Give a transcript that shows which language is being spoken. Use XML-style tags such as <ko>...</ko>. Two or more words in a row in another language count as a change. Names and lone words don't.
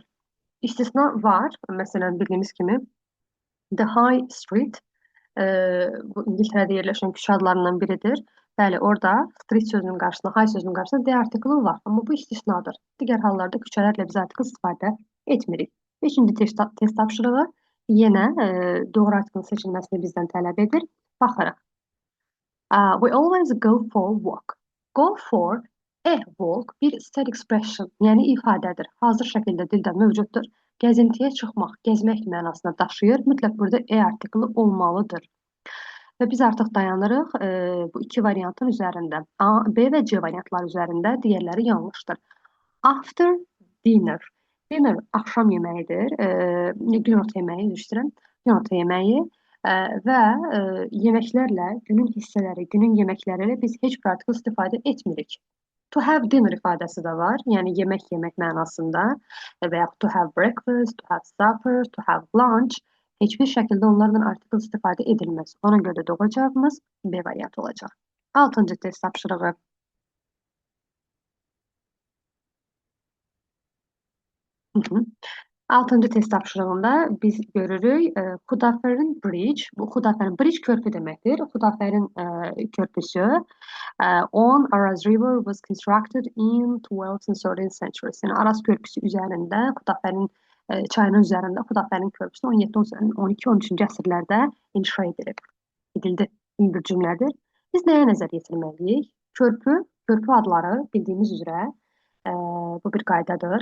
<az>İstisna var. Məsələn, bildiyimiz kimi The High Street bu İngiltərədə yerləşən küçə adlarından biridir. Bəli, orada street sözünün qarşısında, high sözünün qarşısında D artikeli var. Amma bu istisnadır. Digər hallarda küçələrlə biz artikel istifadə etmirik. Beşinci test tapşırığı yenə doğru artikelin seçilməsini bizdən tələb edir. Baxırıq.</az> <en>We always go for a walk. Go for a walk bir state expression,</en> <az>yəni ifadədir. Hazır şəkildə dildə mövcuddur. Gəzintiyə çıxmaq, gəzmək mənasına daşıyır. Mütləq burada E artikeli olmalıdır. Və biz artıq dayanırıq bu iki variantın üzərində. A, B və C variantları üzərində, digərləri yanlışdır.</az> <en>After dinner. Dinner</en> <az>axşam yeməyidir. Günorta yeməyi, üzr istəyirəm. Günorta yeməyi və yeməklərlə, günün hissələri, günün yeməkləri ilə biz heç bir artikel istifadə etmirik.</az> <en>To have dinner</en> <az>ifadəsi də var. Yəni yemək yemək mənasında və yaxud</az> <en>to have breakfast, to have supper, to have lunch.</en> <az>Heç bir şəkildə onlardan artikel istifadə edilməz. Ona görə də doğru cavabımız B variantı olacaq. 6-cı test tapşırığı. Altıncı test tapşırığında biz görürük Xudaferin Bridge. Bu Xudaferin Bridge körpü deməkdir. Xudaferin körpüsü</az> <en>on Araz River was constructed in 12th and 13th centuries.</en> <az>Yəni Araz körpüsü üzərində Xudaferin çayının üzərində Xudaferin körpüsü 17, 12, 13-cü əsrlərdə inşa edildi. Bir cümlədir. Biz nəyə nəzər yetirməliyik? Körpü adları bildiyimiz üzrə bu bir qaydadır.</az>